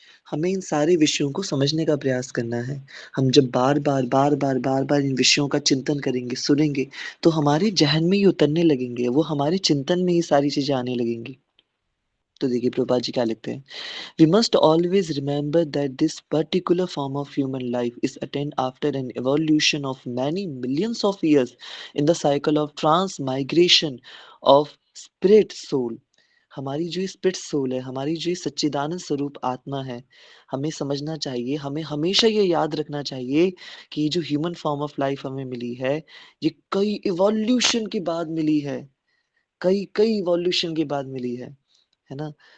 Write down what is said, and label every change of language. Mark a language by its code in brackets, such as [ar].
[hi] हमें इन सारे विषयों को समझने का प्रयास करना है। हम जब बार-बार, बार-बार, बार-बार इन विषयों का चिंतन करेंगे, सुनेंगे, तो हमारे ज़हन में ये उतरने लगेंगे, वो हमारे चिंतन में ये सारी चीज़ें आने लगेंगी। तो देखिए प्रभुपाद जी क्या लिखते हैं। [en] We must always remember that this particular form of human life is attained after an evolution of many millions of years in the cycle of transmigration of spirit soul. [hi] हमारी जो स्पिरिट सोल है, हमारी जो सच्चिदानंद स्वरूप आत्मा है, हमें समझना चाहिए, हमें हमेशा ये याद रखना चाहिए कि जो [en] human form of life [hi] हमें मिली है, ये कई इवोल्यूशन के बाद मिली है, कई कई इवोल्यूशन के बाद मिली है ना?